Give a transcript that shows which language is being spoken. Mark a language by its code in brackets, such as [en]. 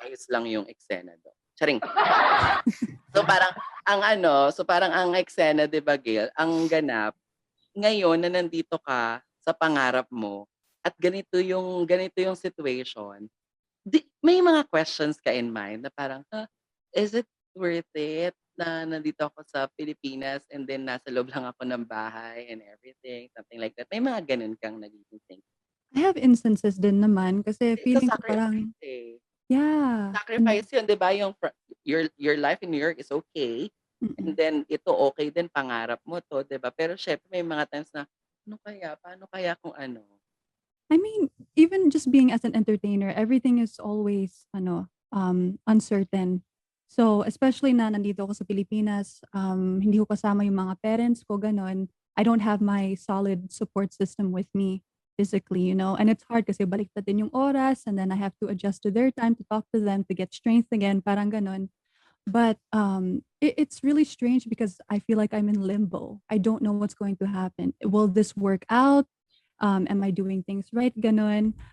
[tl] Ayos lang yung eksena do'n. Charing. So parang ang eksena 'di ba, Gail, ang ganap ngayon na nandito ka sa pangarap mo at ganito yung situation, may mga questions ka in mind na parang, [en] is it worth it [tl] na nandito ako sa Pilipinas and then nasa loob lang ako ng bahay [en] and everything, something like that. [tl] May mga gano'n kang nagiging think. [en] I have instances [tl] din naman kasi [en] It's a [tl] feeling ko [en] sacrifice, [tl] parang eh. [en] yeah. And Sacrifice [tl] 'yun, 'di ba, yung [en] your life in New York is okay, and mm-mm. [tl] then ito okay din, pangarap mo 'to, 'di ba? Pero siyempre may mga times na, ano kaya, paano kaya kung ano? [en] I mean, even just being as an entertainer, everything is always uncertain. [tl] So, especially na nandito ako sa Pilipinas, hindi ko kasama yung mga parents ko, ganon. [en] I don't have my solid support system with me physically, and it's hard [tl] kasi baliktad din yung oras [en] and then I have to adjust to their time to talk to them to get strength again, [tl] parang ganon. [en] But it's really strange because I feel like I'm in limbo. I don't know what's going to happen. Will this work out? Am I doing things right? Ganon.